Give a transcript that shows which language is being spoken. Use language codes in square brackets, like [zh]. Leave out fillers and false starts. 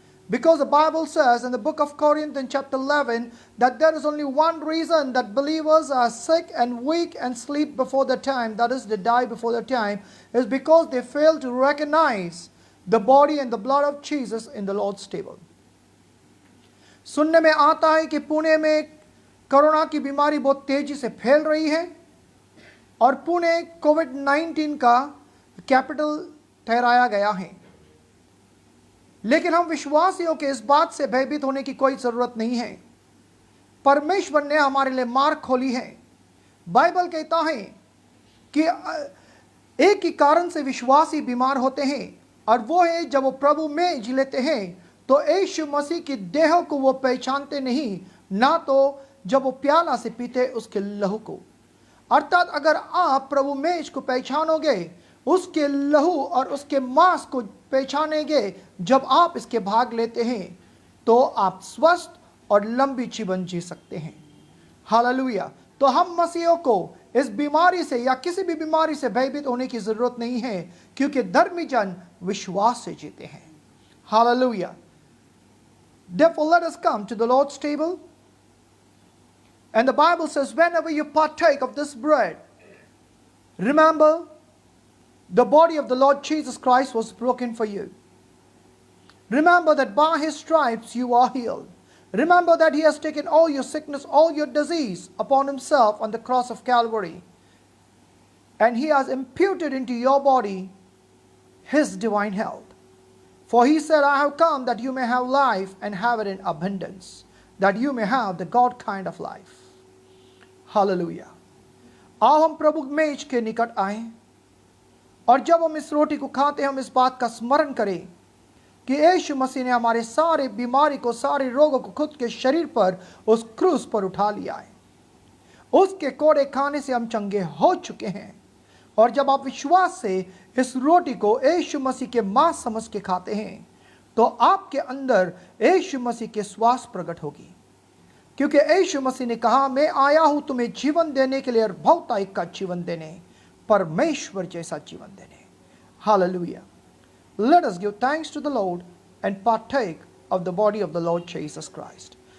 [en] Because the Bible says in the book of Corinthians chapter 11 that there is only one reason that believers are sick and weak and sleep before the time, that is, they die before the time, is because they fail to recognize the body and the blood of Jesus in the Lord's table. [hi] सुनने में आता है कि पुणे में corona की बीमारी बहुत तेजी से फैल रही है और पुणे कोविड-19 का कैपिटल ठहराया गया है। लेकिन हम विश्वासियों के इस बात से भयभीत होने की कोई जरूरत नहीं है। परमेश्वर ने हमारे लिए मार्ग खोली है। बाइबल कहता है कि एक ही कारण से विश्वासी बीमार होते हैं और वो है जब वो प्रभु में जी लेते हैं तो यीशु मसीह की देह को वो पहचानते नहीं, ना तो जब वो प्याला से पीते उसके लहू को। अर्थात अगर आप प्रभु मेज को पहचानोगे, उसके लहू और उसके मांस को पहचानेंगे, जब आप इसके भाग लेते हैं तो आप स्वस्थ और लंबी जीवन जी सकते हैं। हालेलुया। तो हम मसीहों को इस बीमारी से या किसी भी बीमारी से भयभीत होने की जरूरत नहीं है, क्योंकि धर्मी जन विश्वास से जीते हैं। Hallelujah. [en] Therefore, let us come to the Lord's table. And the Bible says, whenever you partake of this bread, remember the body of the Lord Jesus Christ was broken for you. Remember that by His stripes you are healed. Remember that He has taken all your sickness, all your disease upon Himself on the cross of Calvary. And He has imputed into your body His divine health. For He said, I have come that you may have life and have it in abundance, that you may have the God kind of life. Hallelujah. [hi] आओ हम प्रभु मेज के निकट आए और जब हम इस रोटी को खाते हैं हम इस बात का स्मरण करें कि यीशु मसीह ने हमारे सारे बीमारी को, सारे रोगों को खुद के शरीर पर उस क्रूस पर उठा लिया है। उसके कोड़े खाने से हम चंगे हो चुके हैं। और जब आप विश्वास से इस रोटी को यीशु मसीह के मांस समझ के खाते हैं तो आपके अंदर यीशु मसीह के श्वास प्रकट होगी, क्योंकि यीशु मसीह ने कहा, मैं आया हूं तुम्हें जीवन देने के लिए और बहुतायत का जीवन देने, परमेश्वर जैसा जीवन देने। Hallelujah. [en] Let us give thanks to the Lord and partake of the body of the Lord Jesus Christ.